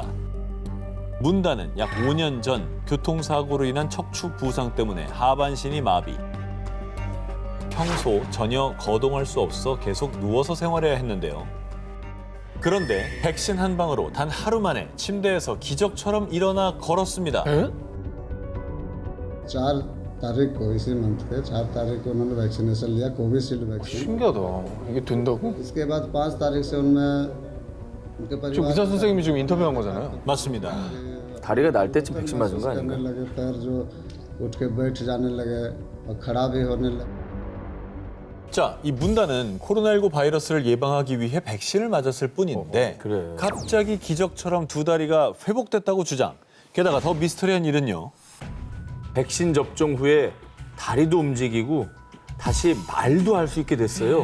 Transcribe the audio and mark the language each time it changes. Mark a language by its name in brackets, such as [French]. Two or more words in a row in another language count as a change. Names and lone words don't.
[Korean] 문다는 약 5년 전 교통사고로 인한 척추 부상 때문에 하반신이 마비. 평소 전혀 거동할 수 없어 계속 누워서 생활해야 했는데요. 그런데 백신 한 방으로 단 하루 만에 침대에서 기적처럼 일어나 걸었습니다. [Hindi] 4 तारीख को इसी मंथ के 4 तारीख को उन्होंने वैक्सीनेशन लिया कोविशील्ड वैक्सीन [Korean] 신기하다. 이게 된다고? [Hindi] इसके बाद 5 तारीख से उनमें उनके [Korean] 지금 [Hindi] परिवार [Korean] 의사 선생님이 지금 인터뷰한 거잖아요. 맞습니다. 다리가 날 때쯤 백신 맞은 거 [Hindi] करने [Korean] 아닌가? [Hindi] लगे पैर जो उठ के बैठ जाने लगे और खड़ा भी होने लगे [Korean] 자, 이 문다는 코로나19 바이러스를 예방하기 위해 백신을 맞았을 뿐인데 그래. 갑자기 기적처럼 두 다리가 회복됐다고 주장. 게다가 더 미스터리한 일은요. 백신 접종 후에 다리도 움직이고 다시 말도 할 수 있게 됐어요.